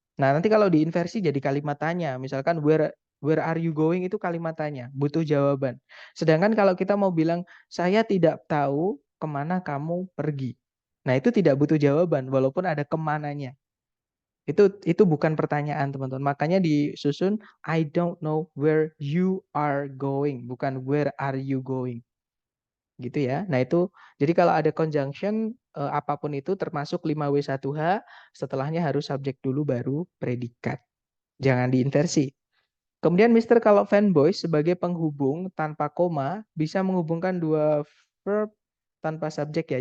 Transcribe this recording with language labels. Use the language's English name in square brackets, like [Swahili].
[Indonesian] Nah, nanti kalau diinversi jadi kalimat tanya, misalkan [English] where are you going [Indonesian] itu kalimat tanya, butuh jawaban. Sedangkan kalau kita mau bilang saya tidak tahu kemana kamu pergi. Nah, itu tidak butuh jawaban walaupun ada kemananya. Itu bukan pertanyaan, teman-teman. Makanya disusun [English] I don't know where you are going, bukan where are you going. [Indonesian] Gitu ya. Nah, itu jadi kalau ada conjunction apapun itu termasuk 5W1H, setelahnya harus subjek dulu baru predikat. Jangan diinversi. Kemudian Mister kalau fanboy sebagai penghubung tanpa koma bisa menghubungkan dua verb tanpa subjek ya.